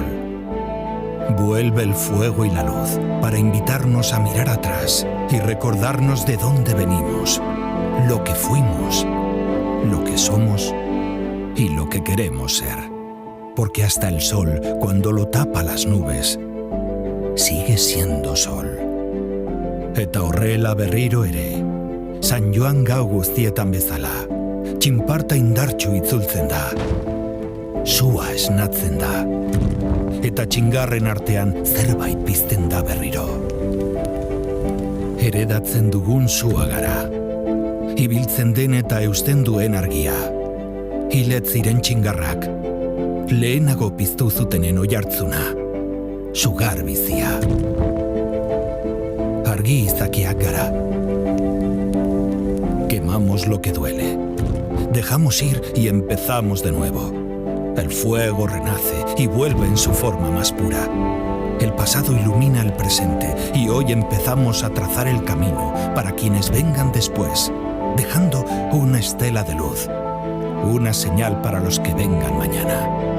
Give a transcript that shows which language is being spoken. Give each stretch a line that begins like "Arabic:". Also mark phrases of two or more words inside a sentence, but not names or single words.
Spanish: Vuelve el fuego y la luz para invitarnos a mirar atrás y recordarnos de dónde venimos, lo que fuimos, lo que somos y lo que queremos ser. Porque hasta el sol, cuando lo tapa las nubes, sigue siendo sol.
Basque: Eta horrela berriro ere, San Joan gau guztietan bezala, txinparta indartsu itzultzen da, sua esnatzen da, eta txingarren artean zerbait pizten da berriro. Heredatzen dugun sua gara, ibiltzen den eta eusten duen argia, hilet ziren txingarrak, lehenago piztu zutenen oihartzuna, sugar bizia. Argi izakiak gara.
Spanish: Quemamos lo que duele, dejamos ir y empezamos de nuevo. El fuego renace y vuelve en su forma más pura. El pasado ilumina el presente y hoy empezamos a trazar el camino para quienes vengan después, dejando una estela de luz, una señal para los que vengan mañana.